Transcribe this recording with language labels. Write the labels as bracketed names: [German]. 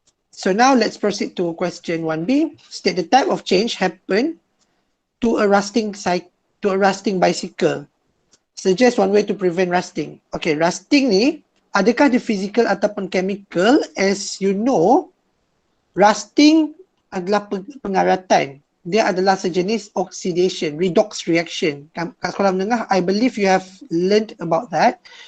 [English] So now let's proceed to question 1B. State the type of change happen to a rusting bicycle. Suggest one way to prevent rusting. [Malay] Okay, rusting ni adakah dia physical ataupun chemical? [English] As you know, rusting [Malay] adalah pengaratan. Dia adalah sejenis oxidation, redox reaction. Kat sekolah menengah, [English] I believe you have learned about that.